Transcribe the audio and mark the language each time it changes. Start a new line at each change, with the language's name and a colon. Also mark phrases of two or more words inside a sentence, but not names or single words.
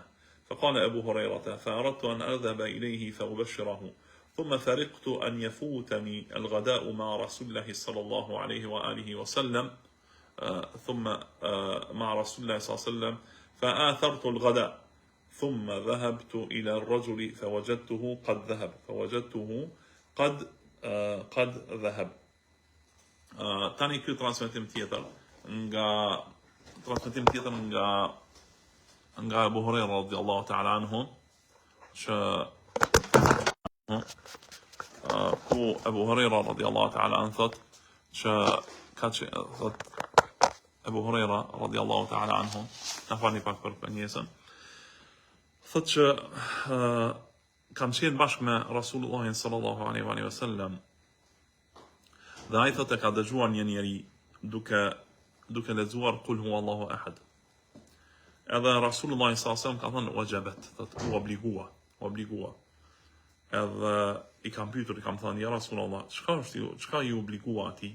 Arabic: فقال أبو هريرة: فأردت أن أذهب إليه فأبشره، ثم فرقت أن يفوتني الغداء مع رسول الله صلى الله عليه وآله وسلم، ثم مع رسول الله صلى الله عليه وسلم فآثرت الغداء، ثم ذهبت إلى الرجل فوجدته قد ذهب.
Albanian: Tani ky transmetim tjetër nga Abu Huraira
Arabic: رضي الله تعالى عنه,
Albanian: që ku Abu Huraira
Arabic: رضي الله تعالى عنه
Albanian: thot që Abu Huraira
Arabic: رضي الله تعالى عنه,
Albanian: na falni pak për penjesën, thot që kam qenë bashkë me Rasulullahin
Arabic: صلى الله عليه وسلم,
Albanian: dhe ai thot e ka dëgjuar një njeri duke lexuar
Arabic: قل هو الله أحد.
Albanian: Edhe Rasulullah s.a.s. ka thënë wajabat, thot u obligua. Edhe i kam pyetur, i kam thënë:
Arabic: يا رسول الله,
Albanian: çka ju obligua atij?